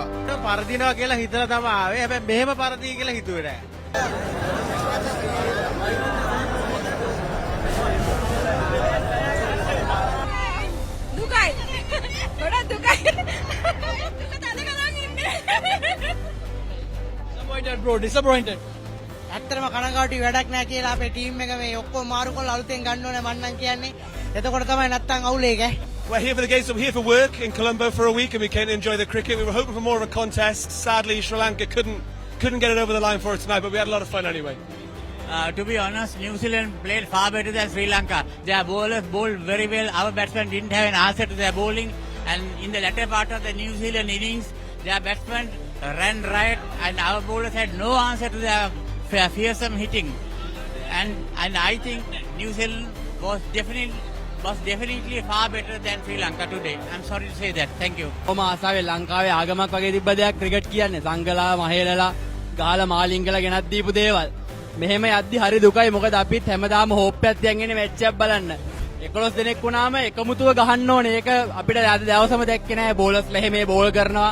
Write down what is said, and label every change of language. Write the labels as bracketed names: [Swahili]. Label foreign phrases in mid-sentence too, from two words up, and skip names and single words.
[Sinhala] පරදිනවා කියලා හිතලා තමයි ආවේ. හැබැයි මෙහෙම පරදී කියලා හිතුවේ නෑ. දුකයි. ගොඩක් දුකයි. තද කරන් ඉන්නේ. [English] disappointed bro disappointed. [Sinhala] ඇත්තටම කනගාටුයි වැඩක් නැහැ කියලා අපේ ටීම් එක මේ ඔක්කොම මාරු කරලා අලුතෙන් ගන්න ඕනේ මං නම් කියන්නේ. එතකොට තමයි නැත්තම් අවුල් ඒක. [English] We're here for the games, so we're here for work in Colombo for a week and we came to enjoy the cricket. We were hoping for more of a contest. Sadly, Sri Lanka couldn't get it over the line for us tonight, but we had a lot of fun anyway. To be honest, New Zealand played far better than Sri Lanka. Their bowlers bowled very well. Our batsmen didn't have an answer to their bowling. And in the latter part of the New Zealand innings, their batsmen ran riot and our bowlers had no answer to their fearsome hitting. And I think New Zealand was definitely far better than Sri Lanka today. I'm sorry to say that. Thank you. [Sinhala] කොහොම ආසාවේ ලංකාවේ ආගමක් වගේ තිබ්බ දෙයක් ක්‍රිකට් කියන්නේ සංගලා මහේලලා ගහලා මාලිංගලා ගෙනත් දීපු දේවල්. මෙහෙම යද්දි හරි දුකයි මොකද අපිත් හැමදාම හෝප් එකක් තියන් ඉන්නේ මැච් එකක් බලන්න. 11 දෙනෙක් වුණාම එකමුතුව ගහන්න ඕනේ. ඒක අපිට අද දවසම දැක්කේ නෑ බෝලර්ස්ලා එහෙම බෝල් කරනවා.